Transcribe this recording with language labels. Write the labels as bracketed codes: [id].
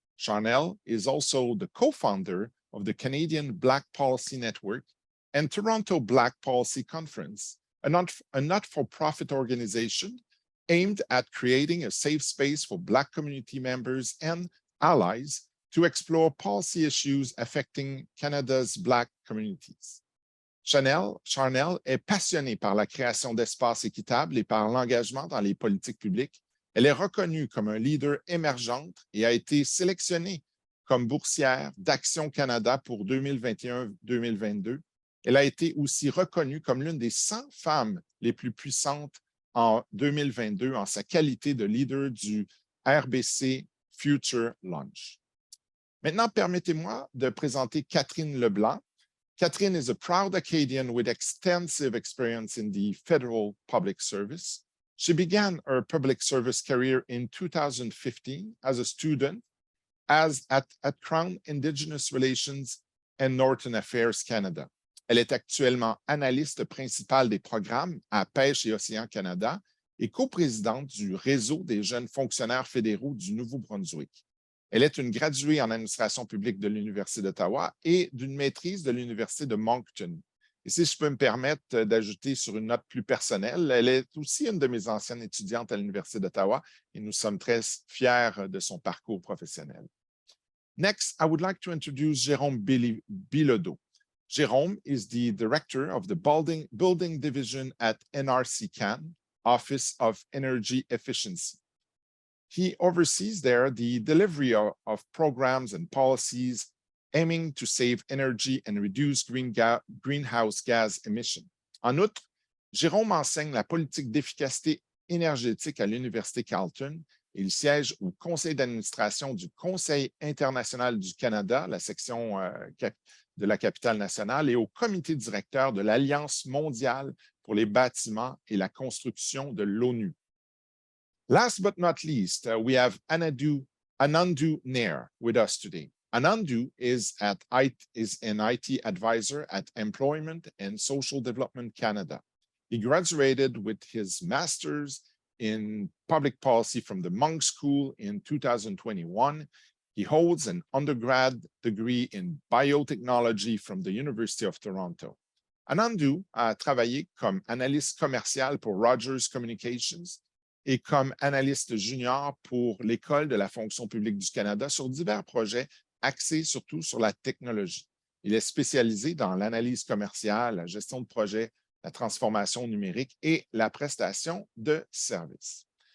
[en] Charnel is also the co-founder of the Canadian Black Policy Network and Toronto Black Policy Conference, a not-for-profit organization aimed at creating a safe space for Black community members and allies to explore policy issues affecting Canada's Black communities. [fr] Charnel est passionnée par la création d'espaces équitables et par l'engagement dans les politiques publiques. Elle est reconnue comme un leader émergente et a été sélectionnée comme boursière d'Action Canada pour 2021-2022. Elle a été aussi reconnue comme l'une des 100 femmes les plus puissantes en 2022 en sa qualité de leader du RBC Future Launch. Maintenant, permettez-moi de présenter Catherine Leblanc. [en] Catherine is a proud Acadian with extensive experience in the federal public service. She began her public service career in 2015 as a student at Crown Indigenous Relations and Northern Affairs Canada. [fr] Elle est actuellement analyste principale des programmes à Pêche et Océan Canada et coprésidente du Réseau des jeunes fonctionnaires fédéraux du Nouveau-Brunswick. Elle est une graduée en administration publique de l'Université d'Ottawa et d'une maîtrise de l'Université de Moncton. Et si je peux me permettre d'ajouter sur une note plus personnelle, elle est aussi une de mes anciennes étudiantes à l'Université d'Ottawa et nous sommes très fiers de son parcours professionnel. [en] Next, I would like to introduce Jérôme Bilodeau. Jérôme is the director of the building division at NRC Can, Office of Energy Efficiency. He oversees there the delivery of programs and policies aiming to save energy and reduce greenhouse gas emissions. [fr] En outre, Jérôme enseigne la politique d'efficacité énergétique à l'Université Carleton et il siège au conseil d'administration du Conseil international du Canada, la section de la capitale nationale, et au comité directeur de l'Alliance mondiale pour les bâtiments et la construction de l'ONU. [en] Last but not least, we have Anandu Nair with us today. Anandu is an IT advisor at Employment and Social Development Canada. He graduated with his master's in public policy from the Monk School in 2021. He holds an undergrad degree in biotechnology from the University of Toronto. [fr] Anandou a travaillé comme analyste commercial pour Rogers Communications et comme analyste junior pour l'École de la fonction publique du Canada sur divers projets axés surtout sur la technologie. Il est spécialisé dans l'analyse commerciale, la gestion de projets, la transformation numérique et la prestation de services.